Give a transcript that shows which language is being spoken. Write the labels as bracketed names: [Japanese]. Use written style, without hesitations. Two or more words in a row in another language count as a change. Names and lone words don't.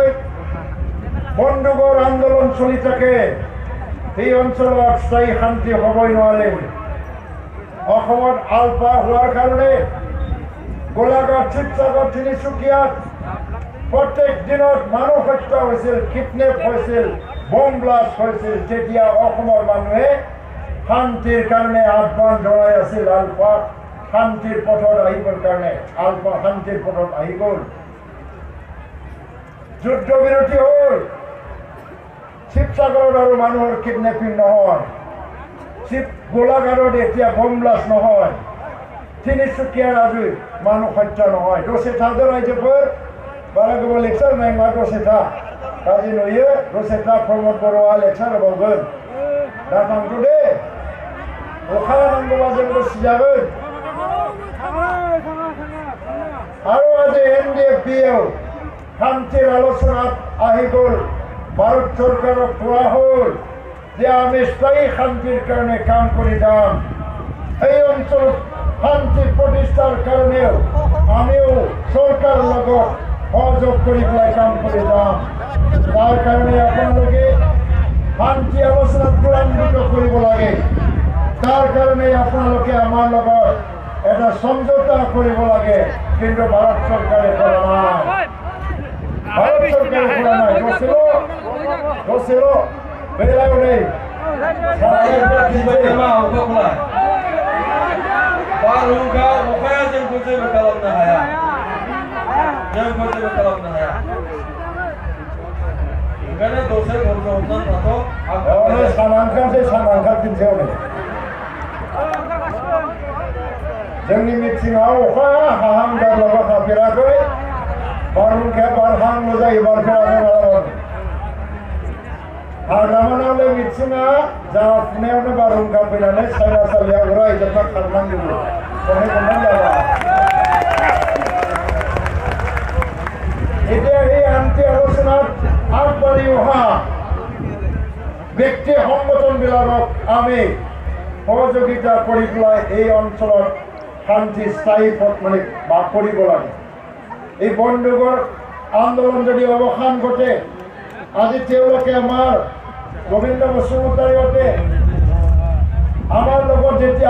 [Assamese] বন্দুকৰ আন্দোলন চলি থাকে সেই অঞ্চলত স্থায়ী শান্তি হ'বই নোৱাৰে অসমত আলপা হোৱাৰ কাৰণে গোলাঘাট শিৱসাগৰ তিনিচুকীয়াত প্ৰত্যেক দিনত মানুহ হত্যা হৈছিল কিডনেপ হৈছিল বম ব্লাষ্ট হৈছিল তেতিয়া অসমৰ মানুহে শান্তিৰ কাৰণে আহ্বান জনাই আছিল আলপা শান্তিৰ পথত আহিবৰ কাৰণে আলপা শান্তিৰ পথত আহি গ'ল যুদ্ধ বিৰতি হ'ল শিৱসাগৰত আৰু মানুহৰ কিডনেপিং নহয় গোলাঘাটত এতিয়া বম ব্লাষ্ট নহয় তিনিচুকীয়াৰ আজি মানুহ হত্যা নহয় [Bodo] দसे था रायजोफोर बारा गोबाव लेक्सार होनाय नङा दसे था गाज्रि नुयो दसे था प्रमद बर'आ लेक्सार होबावगोन दा थांथ' दे अखा नांगौबा जोंबो सिजागोन [Assamese] আৰু আজি NDFBयाव শান্তিৰ আলোচনাত আহি গ'ল ভাৰত চৰকাৰক কোৱা হ'ল যে আমি স্থায়ী শান্তিৰ কাৰণে কাম কৰি যাম এই অঞ্চলত শান্তি প্ৰতিষ্ঠাৰ কাৰণেও আমিও চৰকাৰৰ লগত সহযোগ কৰি পেলাই কাম কৰি যাম তাৰ কাৰণে আপোনালোকে শান্তি আলোচনাত ত্বৰান্বিত কৰিব লাগে তাৰ কাৰণে আপোনালোকে আমাৰ লগত এটা সমঝোতা কৰিব লাগে কিন্তু ভাৰত চৰকাৰে কৰা নাই ভাৰত চৰকাৰে কৰা নাই দোষেলো বেলাও নেই [Bodo] बारहुंखा अखाया जोंखौ जेबो खालामनो हाया ओंखायनो दसे धैर्य हमनानै थाथ' सानांखार फिनसेयावनो जोंनि मिथिङाव अखा हाहां जाब्लाबो हाफेराखै बारहुंखाया बारहांल' जायो बारफेराखै मालाबाबो हाग्रामानावनो मिथिङा जाफुनायावनो बारहुंखा फैनानै सायनासालियाव उरायजोबना खारनांजोबो खननै खनथाम जाबा [Assamese] এতিয়া এই শান্তি আলোচনাত আগবাঢ়ি অহা ব্যক্তি সংগঠনবিলাকক আমি সহযোগিতা কৰি পেলাই এই অঞ্চলত শান্তি স্থায়ী মানে বাস কৰিব লাগে এই বন্দুকৰ আন্দোলন যদি অৱসান ঘটে আজি তেওঁলোকে আমাৰ গোবিন্দ বসুমতাৰীহঁতে আমাৰ লগত যেতিয়া